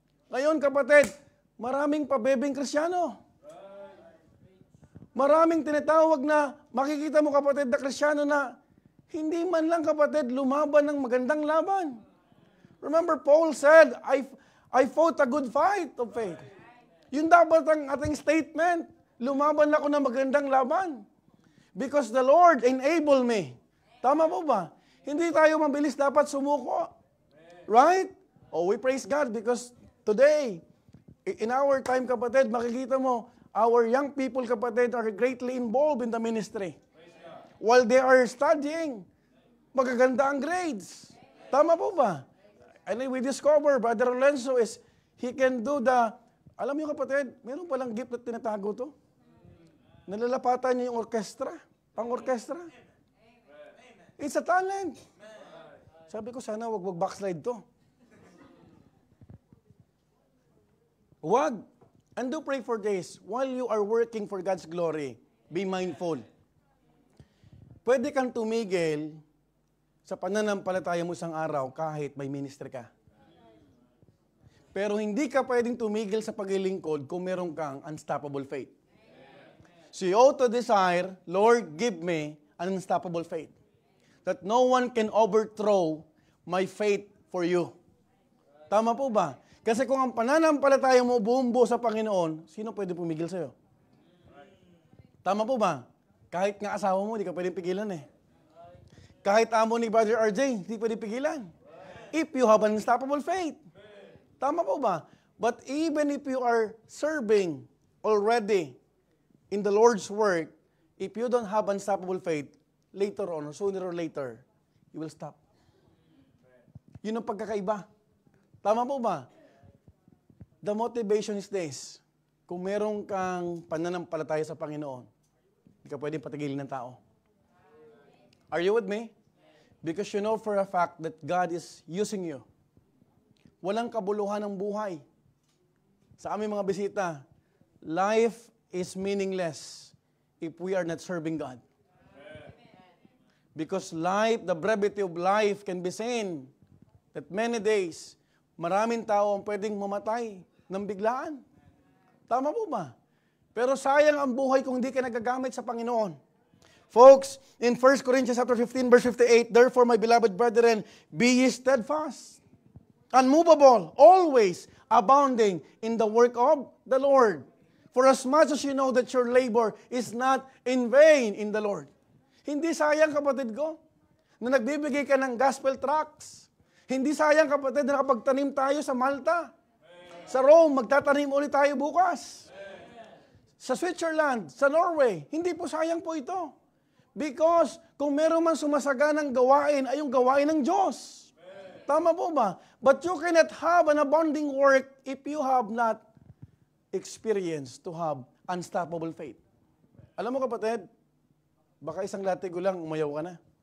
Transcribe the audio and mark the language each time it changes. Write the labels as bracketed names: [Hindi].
[Filipino] Ngayon, kapatid, maraming pabebeng Kristiyano. Maraming tinatawag na, makikita mo, kapatid, na Kristiyano na hindi man lang, kapatid, lumaban ng magandang laban. [English] Remember, Paul said, I fought a good fight of faith. [Filipino] Yun dapat ang ating statement. Lumaban ako ng magandang laban. [English] Because the Lord enabled me. [Filipino] Tama po ba? Hindi tayo mabilis dapat sumuko. Right? [English] We praise God because today, in our time, [Filipino] kapatid, makikita mo, [English] our young people, kapatid, are greatly involved in the ministry. While they are studying, [Filipino] magaganda ang [English] grades. [Filipino] Tama po ba? [English] And we discover, Brother Lorenzo he can do [Filipino] alam niyo kapatid, meron palang gift na tinatago to. Nalalapatan niya yung orkestra, pang-orkestra. [English] It's a talent. [Filipino] Sabi ko, sana wag backslide to. Wag. [English] And do pray for this. While you are working for God's glory, be mindful. [Filipino] Pwede kang tumigil sa pananampalataya mo isang araw kahit may ministry ka. Pero hindi ka pwedeng tumigil sa paglilingkod kung meron kang unstoppable faith. [English] So you ought to desire, Lord, give me an unstoppable faith. That no one can overthrow my faith for you. [Filipino] Tama po ba? Kasi kung ang pananampalataya mo buong buo sa Panginoon, sino pwede pumigil sa'yo? Tama po ba? Kahit nga asawa mo, hindi ka pwede pigilan eh. Kahit amo ni Brother RJ, hindi pwede pigilan. [English] If you have an unstoppable faith. [Filipino] Tama po ba? [English] But even if you are serving already in the Lord's work, if you don't have unstoppable faith, later on, or sooner or later, you will stop. [Filipino] Yun ang pagkakaiba. Tama po ba? [English] The motivation is this. [Filipino] Kung meron kang pananampalataya sa Panginoon, hindi ka pwedeng patigilin ng tao. [English] Are you with me? Because you know for a fact that God is using you. [Filipino] Walang kabuluhan ng buhay. Sa aming mga bisita, [English] life is meaningless if we are not serving God. Because life, the brevity of life can be seen that many days, [Filipino] maraming tao ang pwedeng mamatay ng biglaan. Tama po ba? Pero sayang ang buhay kung hindi ka nagagamit sa Panginoon. [English] Folks, in 1 Corinthians chapter 15, verse 58, therefore, my beloved brethren, be ye steadfast, unmovable, always abounding in the work of the Lord. For as much as you know that your labor is not in vain in the Lord. [Filipino] Hindi sayang, kapatid ko, na nagbibigay ka ng gospel tracts. Hindi sayang, kapatid, na nakapagtanim tayo sa Malta. Sa Rome, magtatanim ulit tayo bukas. Sa Switzerland, sa Norway, hindi po sayang po ito. Because kung meron man sumasaganang gawain, ay yung gawain ng Diyos. Tama po ba? [English] But you cannot have an abounding work if you have not experienced to have unstoppable faith. [Filipino] Alam mo kapatid, baka isang latigo lang, umayaw ka na.